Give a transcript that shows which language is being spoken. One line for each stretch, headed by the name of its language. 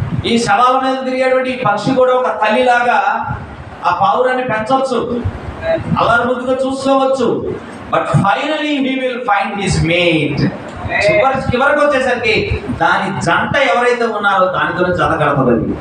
Telugu: ఈ శవాల మీద తిరిగేటువంటి పక్షి కూడా ఒక తల్లిలాగా ఆ పావురాన్ని పెంచవచ్చు, అల్లరి ముద్దుగా చూసుకోవచ్చు.
English: But finally he will find his mate.
Telugu: చివరికి వచ్చేసరికి దాని జంట ఎవరైతే ఉన్నారో దానితో జత కడతది.